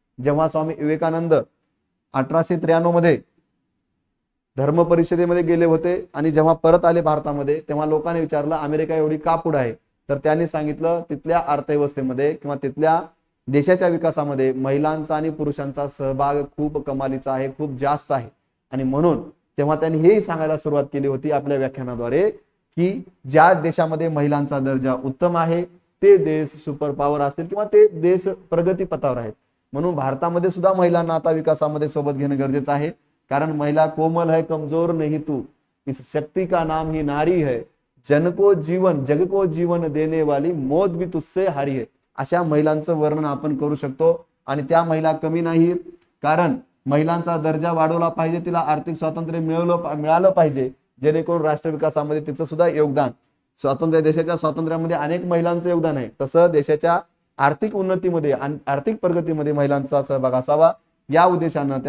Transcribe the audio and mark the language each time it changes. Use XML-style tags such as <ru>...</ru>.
<mr>जेव्हा स्वामी विवेकानंद 1893 मध्ये धर्म परिषदेमध्ये गेले होते आणि जेव्हा परत आले भारतामध्ये, तेव्हा लोकांनी विचारलं अमेरिका एवढी का पुढे आहे, तर त्यांनी सांगितलं तिथल्या अर्थव्यवस्थेमध्ये किंवा तिथल्या देशाच्या विकासामध्ये महिलांचा आणि पुरुषांचा सहभाग खूप कमालीचा आहे, खूप जास्त आहे. आणि म्हणून तेव्हा त्यांनी हेही सांगायला सुरुवात केली होती आपल्या व्याख्यानाद्वारे की ज्या देशामध्ये महिलांचा दर्जा उत्तम आहे ते देश सुपर पॉवर असतील किंवा ते देश प्रगती पथावर आहेत. म्हणून भारतामध्ये सुद्धा महिलांना आता विकासामध्ये सोबत घेणं गरजेचं आहे.</mr> <hi>कारण महिला कोमल है, कमजोर नहीं तू, इस शक्ति का नाम ही नारी है, जग को जीवन देने वाली मौत भी तुझसे हारी है.</hi> <mr>अशा महिलांचं वर्णन आपण करू शकतो. आणि त्या महिला कमी नाहीत, कारण महिलांचा दर्जा वाढवला पाहिजे, तिला आर्थिक स्वातंत्र्य मिळालं पाहिजे, जेणेकरून राष्ट्र विकासामध्ये तिचं सुद्धा योगदान, देशाच्या स्वातंत्र्यामध्ये अनेक महिलांचं योगदान आहे, तसं देशाच्या आर्थिक उन्नतीमध्ये आणि आर्थिक प्रगतीमध्ये महिलांचा सहभाग असावा या उद्देशानं.</mr>